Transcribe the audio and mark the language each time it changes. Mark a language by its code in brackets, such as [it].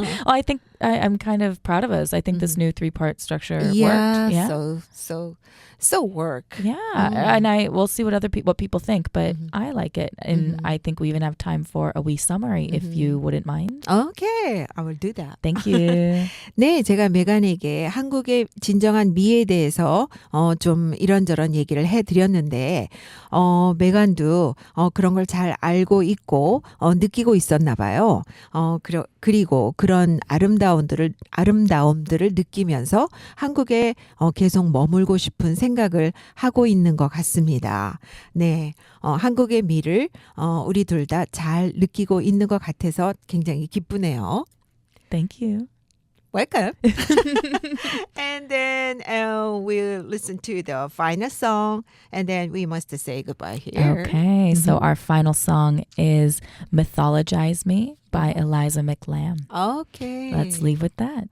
[en] I think I'm kind of proud of us. I think this new 3-part structure worked. Yeah. So work. Yeah. And we'll see what people think, but I like it. And I think we even have time for a wee summary if you wouldn't mind. Okay. I will do that. Thank you. [ko] 네, 제가 메간에게 한국의 진정한 미에 대해서 좀 이런저런 얘기를 해드렸는데 메간도 그런 걸 잘 알고 있고 느끼고 있었나 봐요. 그리고 그런 아름다움들을 느끼면서 한국에 계속 머물고 싶은 생각을 하고 있는 것 같습니다. 네, 한국의 미를 우리 둘 다 잘 느끼고 있는 것 같아서 굉장히 기쁘네요. [en] Thank you. Welcome. And then we'll listen to the final song, and then we must say goodbye here. Okay, so our final song is Mythologize Me by Eliza McLamb. Okay. Let's leave with that.